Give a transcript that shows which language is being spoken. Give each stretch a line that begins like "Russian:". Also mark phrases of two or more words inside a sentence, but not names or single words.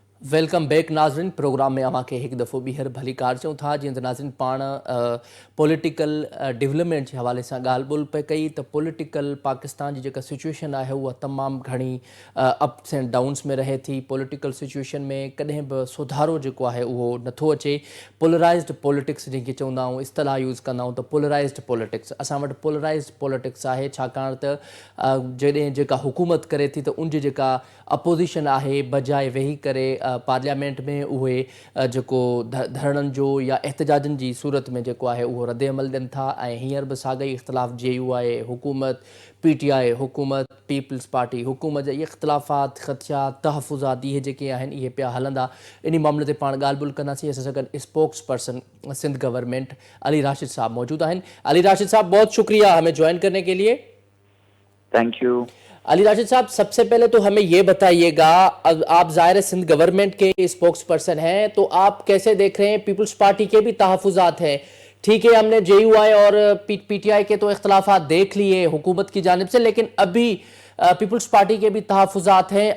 English: Welcome back
Sindhi: नाज़रीन। प्रोग्राम में अव्हां खे हिकु दफ़ो ॿीहर भली कार चऊं था। जीअं त नाज़रीन पाण
English: political development
Sindhi: जे हवाले सां ॻाल्हि ॿोल पे कई त पॉलिटिकल पाकिस्तान जी जेका सिचुएशन आहे उहा तमामु घणी
English: ups and downs
Sindhi: में रहे थी।
English: political situation
Sindhi: में कॾहिं बि सुधारो जेको आहे उहो नथो अचे।
English: polarized politics
Sindhi: जंहिंखे चवंदा आहियूं, इस्तलाह यूज़ कंदा आहियूं त
English: polarized politics,
Sindhi: असां वटि
English: polarized politics
Sindhi: आहे छाकाणि त जॾहिं जेका हुकूमत करे थी त उनजी जेका अपोज़िशन आहे बजाए वेही करे पार्लियामेंट में उहे जेको धरणनि जो या एहतजाजनि जी सूरत में जेको आहे उहो रद्द अमल ॾियनि था। ऐं हींअर बि साॻई इख़्तिलाफ़ JUI हुकूमत, PTI हुकूमत, पीपल्स पार्टी हुकूमत जा इहे इख़्तिलाफ़ात, ख़दशात, तहफ़ुज़ात इहे जेके आहिनि इहे पिया हलंदा। इन मामले ते पाण ॻाल्हि ॿोल कंदासीं। असां सां गॾु
English: spokesperson Sindh government
Sindhi: अली राशिद साहब मौजूद आहिनि।
Urdu: علی راشد صاحب، بہت شکریہ ہمیں جوائن کرنے کے لیے.
English: Thank you.
Urdu: علی راشد صاحب، سب سے پہلے تو ہمیں یہ بتائیے گا، آپ ظاہر سندھ گورنمنٹ کے
English: spokesperson
Urdu: ہیں، تو آپ کیسے دیکھ رہے ہیں? پیپلز پارٹی کے بھی تحفظات ہیں، ٹھیک ہے، ہم نے JUI اور PTI کے تو اختلافات دیکھ لیے حکومت کی جانب سے، لیکن ابھی پیپلز پارٹی کے بھی تحفظات ہیں.